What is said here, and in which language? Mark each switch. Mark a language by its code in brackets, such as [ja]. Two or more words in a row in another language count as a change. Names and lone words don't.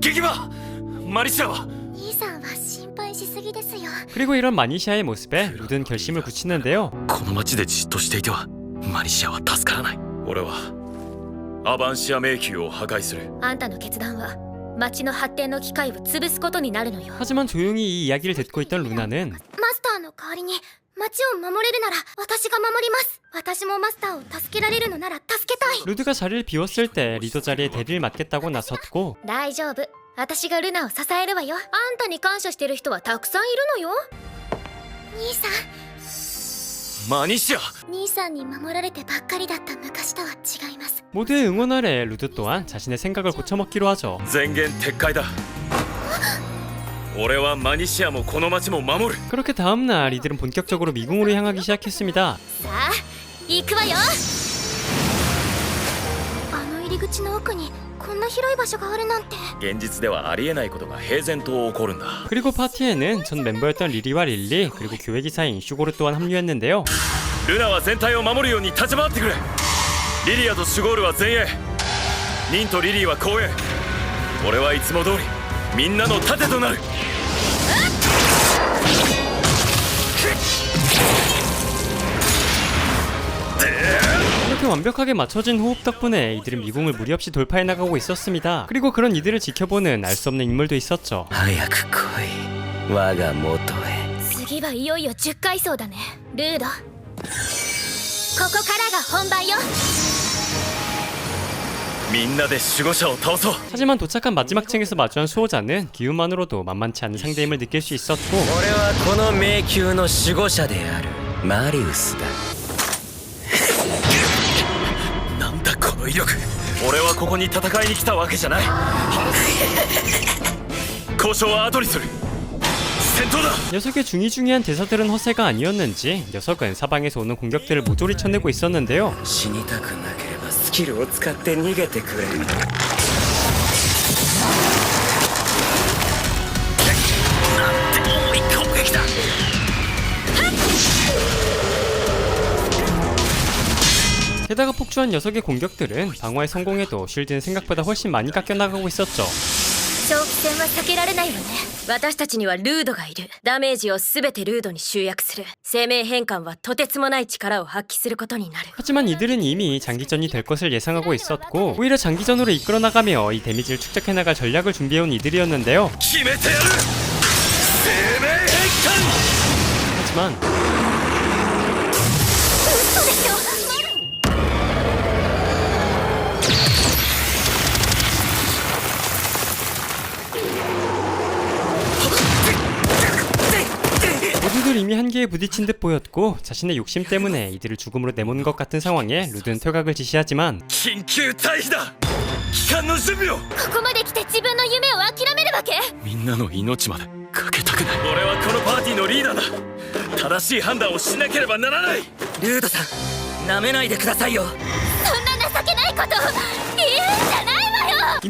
[ja] ギギバマリシアは。兄さんは心配しすぎですよ。 [ko] 그리고 이런 마니시아의 모습에 루드는 결심을 굳히는데요. [ja] この町でじっとしていてはマリシアは助からない。俺はアバンシア迷宮を破壊する。あんたの決断は町の発展の機会を潰すことになるのよ。 [ko] 하지만 조용히 이 이야기를 듣고 있던 루나는 [ja] マスターの代わりに町を守れるなら私が守ります。私もマスターを助けられるのなら助けたい。 [ko] 루드가 자리를 비웠을 때 리더 자리에 대리를 맡겠다고 나섰고 [ja] 大丈夫、私がルナを支えるわよ。あんたに感謝してる人はたくさんいるのよ。兄さん、マニシア。兄さんに守られてばっかりだった昔とは違います。 [ko] 모두의 응원 아래 루드 또한 자신의 생각을 고쳐먹기로 하죠. [ja] 前言撤回だ。俺はマニシアもこの町も守る。 [ko] 그렇게 다음날 이들은 본격적으로 미궁으로 향하기 시작했습니다. [ja] さあ行くわよ。あの入り口の奥にこんな広い場所があるなんて。現実ではありえないことが平然と起こるんだ [ko] 그리고 파티에는 전 멤버였던 리리와 릴리 그리고 교회기사인 슈고르 또한 합류했는데요. [ja] ルナは全体を守るように立ち回ってくれリリアとシュゴールは前衛ニンとリリーは後衛俺はいつも通りみんなの盾となる [ko] 이렇게 완벽하게 맞춰진 호흡 덕분에 이들은 미궁을 무리 없이 돌파해 나가고 있었습니다. 그리고 그런 이들을 지켜보는 알 수 없는 인물도 있었죠. [ja] 早く来い我が元へ次はいよいよ10階層だね。ルード、ここからが本番よ。みんなで守護者を倒そう [ko] 하지만 도착한 마지막 층에서 마주한 수호자는 기운만으로도 만만치 않은 상대임을 느낄 수 있었고 [ja] 俺はこの迷宮の守護者であるマリウスだなんだこの威力俺はここに戦いに来たわけじゃない交渉は後にする戦闘だ [ko] 녀석의 중이중이한 대사들은 허세가 아니었는지 녀석은 사방에서 오는 공격들을 모조리 쳐내고 있었는데요. [ja] 死にたくなければスキルを使って逃げてくれなんて重い攻撃だ [ko] 게다가 폭주한 녀석의 공격들은 방어에 성공해도 쉴드는 생각보다 훨씬 많이 깎여나가고 있었죠. [ja] 長期戦は避けられないわね。私たちにはルードがいる。ダメージを全てルードに集約する。生命変換はとてつもない力を発揮することになる。 [ko] 하지만 이들은 이미 장기전이 될 것을 예상하고 있었고 오히려 장기전으로 이끌어 나가며 이 데미지를 축적해 나갈 전략을 준비해온 이들이었는데요. [ja] 決めてやる生命変換 [ko] 하지만 모두들 이미 한계에 부딪힌 듯 보였고 자신의 욕심 때문에 이들을 죽음으로 내모는 것 같은 상황에 루드는 퇴각을 지시하지만 [ja] 緊急退避だ帰還の準備をここまで来て自分の夢を諦めるわけ？みんなの命までかけたくない俺はこのパーティーのリーダーだ正しい判断をしなければならないルードさん舐めないでくださいよそんな情けないこと言うんじゃないわよ。